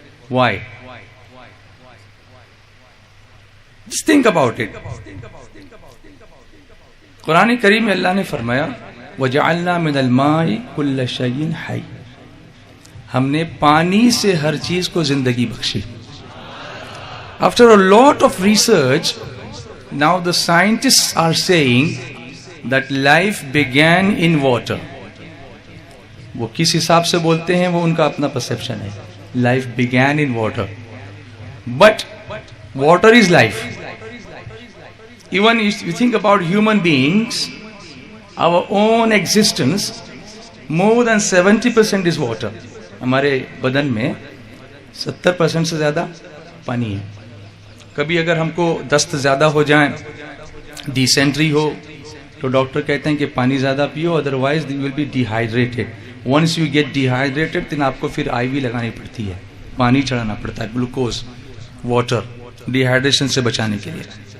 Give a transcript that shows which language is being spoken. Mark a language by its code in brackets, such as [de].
[en] Why? Just think about it. [ur] قرآن کریم میں اللہ نے فرمایا [ar] وَجَعَلْنَا مِنَ الْمَاءِ كُلَّ شَيْءٍ حَيٍّ. [ur] ہم نے پانی سے ہر چیز کو زندگی بخشی. [en] After a lot of research, now the scientists are saying that life began in water. [ur] وہ کس حساب سے بولتے ہیں وہ ان کا اپنا پرسپشن ہے. [en] Life began in water. But water is life. Even if you think about human beings, our own existence, more than 70% is water. [ur] ہمارے بدن میں 70% سے زیادہ پانی ہے. کبھی اگر ہم کو دست زیادہ ہو جائیں, ڈیسینٹری ہو, تو ڈاکٹر کہتے ہیں کہ پانی زیادہ پیو, [en] Otherwise you will be dehydrated. Once you get dehydrated, then [ur] آپ کو پھر IV لگانی پڑتی ہے, پانی چڑھانا پڑتا ہے, گلوکوز, واٹر, ڈیہائیڈریشن سے بچانے کے لیے.